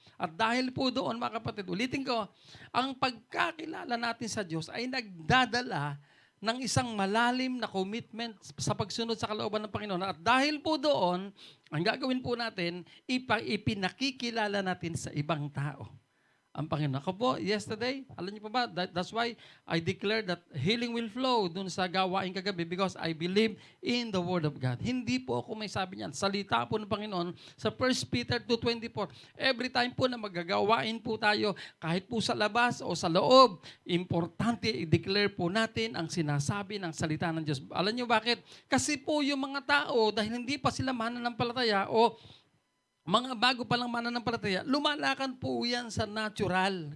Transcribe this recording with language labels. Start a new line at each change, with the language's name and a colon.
Filipino: At dahil po doon, mga kapatid, ulitin ko, ang pagkakilala natin sa Diyos ay nagdadala ng isang malalim na commitment sa pagsunod sa kalooban ng Panginoon. At dahil po doon, ang gagawin po natin, ipinakikilala natin sa ibang tao ang Panginoon. Ako po,
English: yesterday,
Filipino: alam niyo pa ba,
English: that's why I declare that healing will flow
Filipino: dun sa gawain kagabi
English: because I believe in the Word of God.
Filipino: Hindi po ako may sabi niyan. Salita po ng Panginoon sa 1 Peter 2:24. Every time po na magagawain po tayo, kahit po sa labas o sa loob, importante i-declare po natin ang sinasabi ng salita ng Diyos. Alam niyo bakit? Kasi po yung mga tao, dahil hindi pa sila mananampalataya o mga bago pa lang mananampalataya, lumalakad po yan sa natural.